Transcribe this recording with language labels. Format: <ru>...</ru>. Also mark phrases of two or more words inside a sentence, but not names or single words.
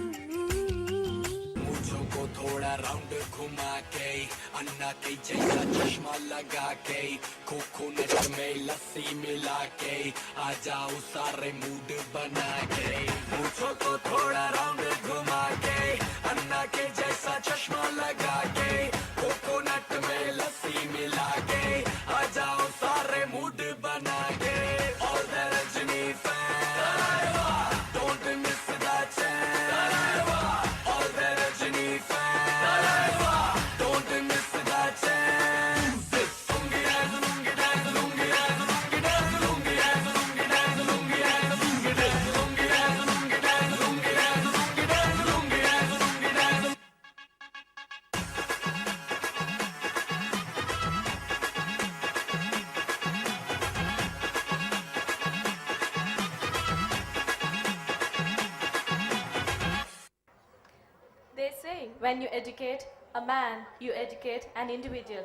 <hi>मूंछों को थोड़ा राउंड घुमा के अन्ना के जैसा चश्मा लगा के कोकोनट में लस्सी मिला के आ जाओ सारे मूड बना के। मूंछों को थोड़ा राउंड घुमा के अन्ना के जैसा चश्मा लगा के कोकोनट में लस्सी मिला के आ जाओ सारे मूड बना के।</hi> <en>All the Rajni fans, don't miss the chance. All the Rajni fans, don't miss the chance. Lungi dance, lungi dance, lungi dance, lungi dance, lungi dance, lungi dance, lungi dance, lungi dance, lungi dance, lungi dance, lungi dance, lungi dance, lungi dance, lungi dance. They say when you educate a man, you educate an individual.</en>